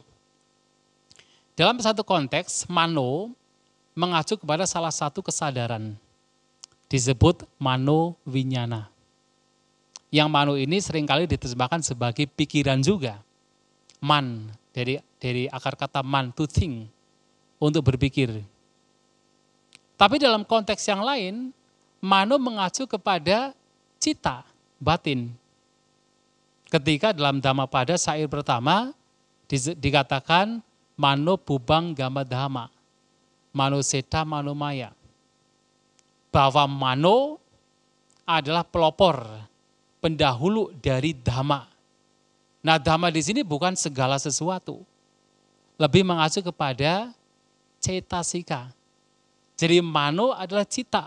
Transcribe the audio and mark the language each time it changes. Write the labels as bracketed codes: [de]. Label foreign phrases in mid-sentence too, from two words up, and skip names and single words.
[id] Dalam satu konteks, mano mengacu kepada salah satu kesadaran. Disebut mano winyana. Yang mano ini seringkali diterjemahkan sebagai pikiran juga. Man, dari akar kata man, [en] to think, [id] untuk berpikir. Tapi dalam konteks yang lain, mano mengacu kepada cita, batin. Ketika dalam Dhammapada syair pertama dikatakan [pi] mano bubang gama dhamma, mano seta mano maya. [id] Bahwa mano adalah pelopor, pendahulu dari dhamma. Nah, dhamma di sini bukan segala sesuatu. Lebih mengacu kepada cetasika. Jadi mano adalah cita.